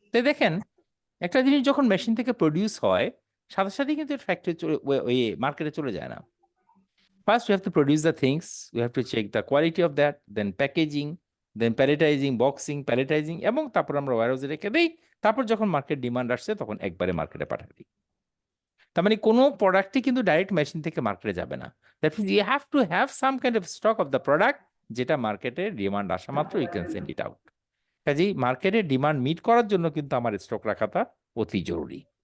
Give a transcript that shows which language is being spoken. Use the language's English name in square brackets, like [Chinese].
[Bangla] তো দেখেন, একটা জিনিস যখন মেশিন থেকে প্রোডিউস হয়, সাথে সাথে কিন্তু ফ্যাক্টরি ওই মার্কেটে চলে যায় না। [English] first we have to produce the things, we have to check the quality of that, then packaging, then palletizing, boxing, palletizing, [Bangla] এবং তারপর আমরা ওয়্যারহাউসে রেখে দেই। তারপর যখন মার্কেট ডিমান্ড আসছে তখন একবারে মার্কেটে পাঠিয়ে দিই। তার মানে কোনো প্রোডাক্টই কিন্তু ডাইরেক্ট মেশিন থেকে মার্কেটে যাবে না। [English] that means you have to have some kind of stock of the product, [Bangla] যেটা মার্কেটে ডিমান্ড আসা মাত্র [English] You can send it out. [Bangla] কাজেই মার্কেটে ডিমান্ড মিট করার জন্য কিন্তু আমার স্টক রাখাটা অতি জরুরি।